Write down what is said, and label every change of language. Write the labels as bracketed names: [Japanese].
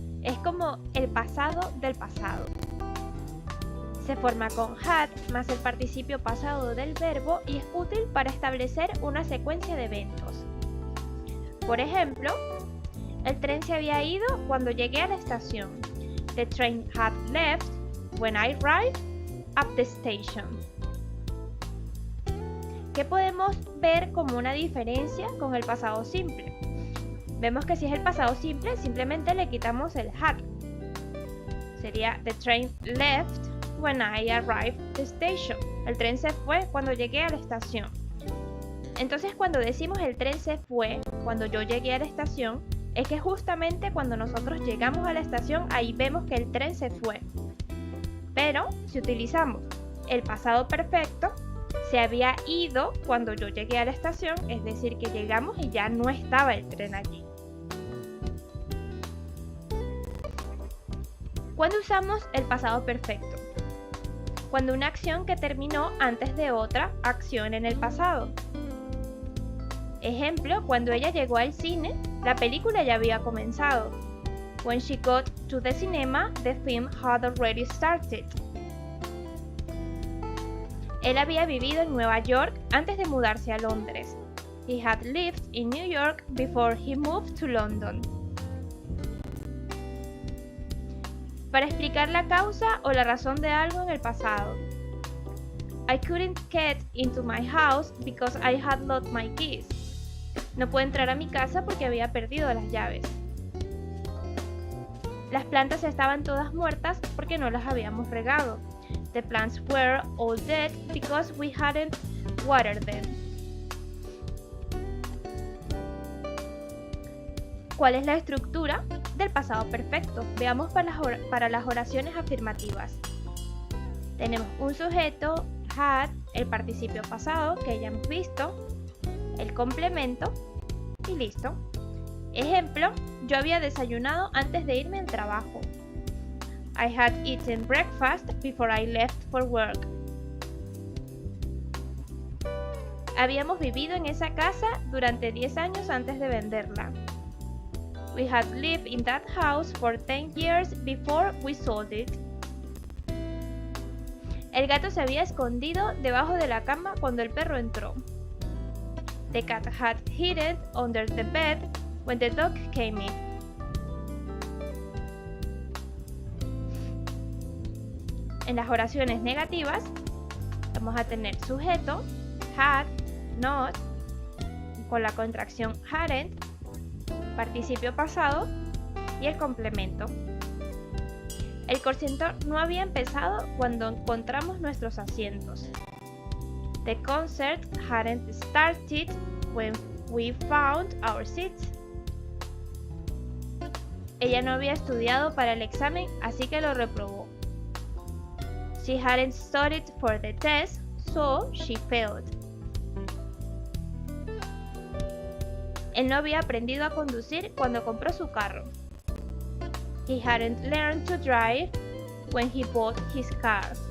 [Spanish] Es como el pasado del pasado. Se forma con had más el participio pasado del verbo y es útil para establecer una secuencia de eventos. Por ejemplo, el tren se había ido cuando llegué a la estación. [English] The train had left when I arrived at the station. [Spanish] ¿Qué podemos ver como una diferencia con el pasado simple? Vemos que si es el pasado simple, simplemente le quitamos el had. Sería [English] the train left when I arrived at the station. [Spanish] El tren se fue cuando llegué a la estación. Entonces, cuando decimos el tren se fue cuando yo llegué a la estación, es que justamente cuando nosotros llegamos a la estación, ahí vemos que el tren se fue. Pero si utilizamos el pasado perfecto, se había ido cuando yo llegué a la estación, es decir, que llegamos y ya no estaba el tren allí. ¿Cuándo usamos el pasado perfecto? Cuando una acción que terminó antes de otra acción en el pasado. Ejemplo, cuando ella llegó al cine, la película ya había comenzado. [English] When she got to the cinema, the film had already started. [Spanish] Él había vivido en Nueva York antes de mudarse a Londres. [English] He had lived in New York before he moved to London. [Spanish] Para explicar la causa o la razón de algo en el pasado. [English] I couldn't get into my house because I had lost my keys. [Spanish] No pude entrar a mi casa porque había perdido las llaves. Las plantas estaban todas muertas porque no las habíamos regado. [English] The plants were all dead because we hadn't watered them. [Spanish] ¿Cuál es la estructura del pasado perfecto? Veamos para las oraciones afirmativas. Tenemos un sujeto, had, el participio pasado que ya hemos visto, el complemento y listo. Ejemplo, yo había desayunado antes de irme al trabajo. [English] I had eaten breakfast before I left for work. [Spanish] Habíamos vivido en esa casa durante 10 años antes de venderla. [English] We had lived in that house for 10 years before we sold it. [Spanish] El gato se había escondido debajo de la cama cuando el perro entró. [English] The cat had hidden under the bed when the dog came in. [Spanish] En las oraciones negativas vamos a tener sujeto, had, not, con la contracción hadn't, participio pasado y el complemento. El concierto no había empezado cuando encontramos nuestros asientos. [English] The concert hadn't started when we found our seats. [Spanish] Ella no había estudiado para el examen, así que lo reprobó. [English] She hadn't studied for the test, so she failed. [Spanish] Él no había aprendido a conducir cuando compró su carro. [English] He hadn't learned to drive when he bought his car.